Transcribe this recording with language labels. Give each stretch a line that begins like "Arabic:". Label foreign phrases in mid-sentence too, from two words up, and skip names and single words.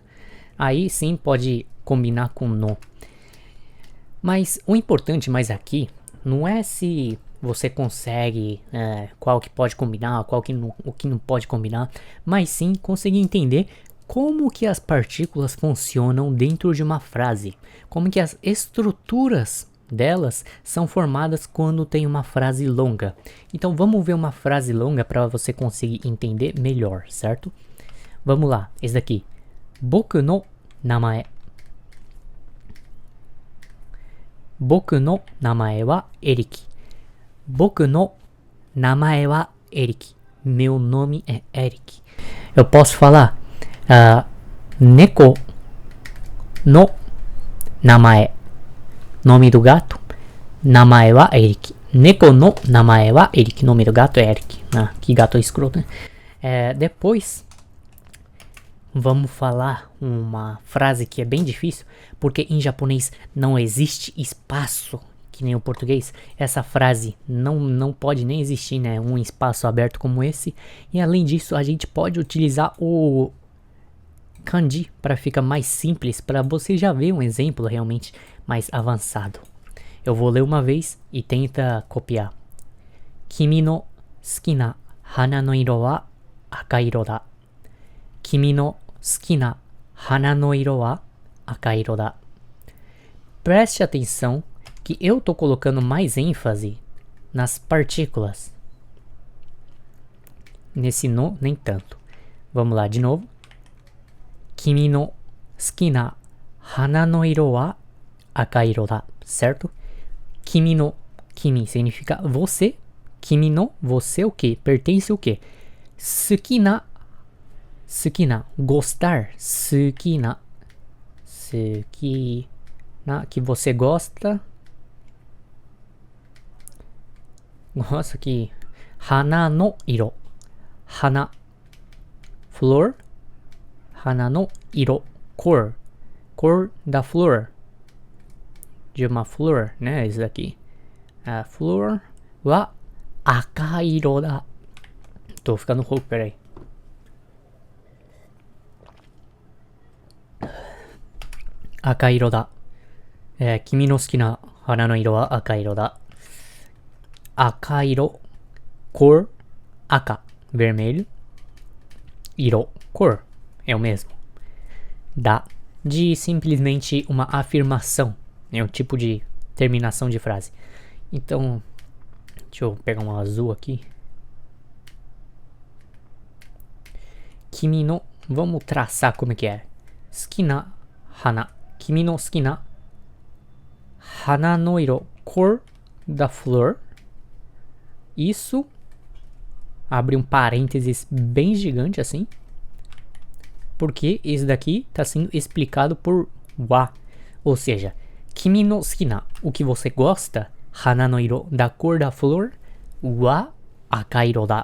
Portuguese: Aí sim pode combinar com no. Mas o importante mais aqui não é se você consegue qual que pode combinar, o que não pode combinar, mas sim conseguir entender como que as partículas funcionam dentro de uma frase, como que as estruturas delas são formadas quando tem uma frase longa. Então vamos ver uma frase longa para você conseguir entender melhor, certo? Vamos lá, esse daqui.
Japanese: 僕の名前. 僕の名前はEric. 僕の名前はEric.
Portuguese: Meu nome é Eric. Eu posso falar
Japanese: 猫の名前.
Portuguese: Nome do gato.
Japanese: Namae wa Eric. 猫の名前はEric.
Portuguese: Nome do gato é Eric. Que gato escroto, né? Depois vamos falar uma frase que é bem difícil, porque em japonês não existe espaço, que nem o português. Essa frase não pode nem existir, né? Um espaço aberto como esse. E além disso, a gente pode utilizar o kanji para ficar mais simples, para você já ver um exemplo realmente mais avançado. Eu vou ler uma vez e tenta copiar.
Japanese: 君の好きな花の色は赤色だ. 君の好きな花の色は赤色だ.
Portuguese: Preste atenção que eu tô colocando mais ênfase nas partículas. Nesse no, nem tanto. Vamos lá de novo.
Japanese: 君の好きな花の色は赤色だ.
Portuguese: Certo?
Japanese: 君の,
Portuguese: kimi significa você.
Japanese: 君の,
Portuguese: você o que? Pertence o que?
Japanese: 好きな,
Portuguese: gostar.
Japanese: 好きな,
Portuguese: que você gosta. Nossa, que
Japanese: 花の色.
Portuguese: Hana, flor.
Japanese: 花の色,
Portuguese: cor. Cor da flor. De uma flor, né? Isso daqui. A flor
Japanese: は赤色だ.
Portuguese: Tô ficando rouco, peraí.
Japanese: 赤色だ. 君の好きな花の色は赤色だ.
Portuguese: Akairo, cor, aka, vermelho. Iro, cor, é o mesmo. Da, de simplesmente uma afirmação. É um tipo de terminação de frase. Então, deixa eu pegar um azul aqui.
Japanese: 君の,
Portuguese: vamos traçar como é que é.
Japanese: 好きな花。君の好きな花の色,
Portuguese: cor da flor. Isso, abre um parênteses bem gigante assim, porque esse daqui está sendo explicado por wa, ou seja,
Japanese: 君の好きな,
Portuguese: o que você gosta,
Japanese: 花の色,
Portuguese: da cor da flor,
Japanese: は赤色だ.